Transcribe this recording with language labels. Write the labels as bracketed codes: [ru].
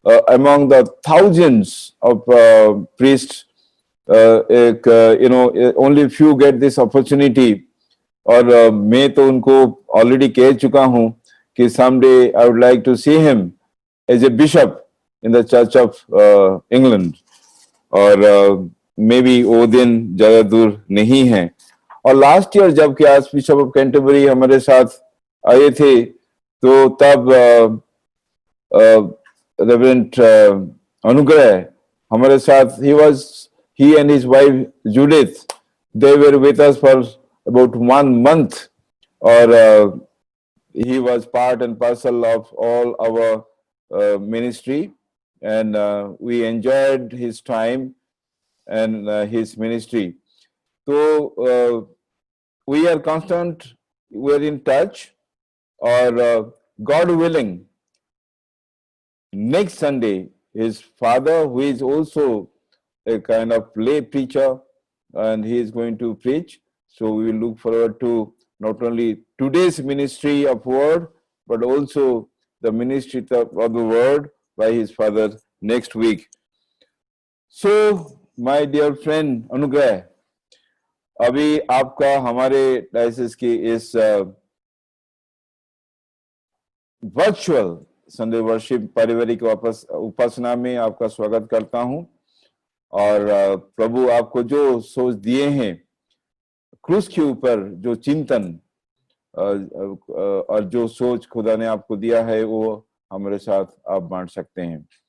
[en] among the thousands of priests, [hi] एक [en] only few get this opportunity, [hi] और मैं तो उनको ऑलरेडी कह चुका हूँ कि [en] someday I would like to see him as a bishop in the Church of England, [hi] और [en] maybe [hi] वो दिन ज्यादा दूर नहीं है। और लास्ट ईयर जब कि आर्च बिशप ऑफ कैंटरबरी हमारे साथ आए थे, तो तब रेवरेंड अनुग्रह हमारे साथ, [en] he and his wife Judith, they were with us for about 1 month, [hi] और [en] he was part and parcel of all our ministry, and we enjoyed his time and his ministry. So we are constant, we are in touch, or God willing, next Sunday, his father, who is also a kind of lay preacher, and he is going to preach. So we will look forward to not only today's ministry of word, but also the ministry of the word by his father next week. So my dear friend [hi] Anugrah, अभी आपका हमारे diocese की इस virtual Sunday worship पारिवारिक उपासना में आपका स्वागत करता हूं, और प्रभु आपको जो सोच दिए हैं क्रूस के ऊपर, जो चिंतन और जो सोच खुदा ने आपको दिया है, वो हमारे साथ आप बांट सकते हैं।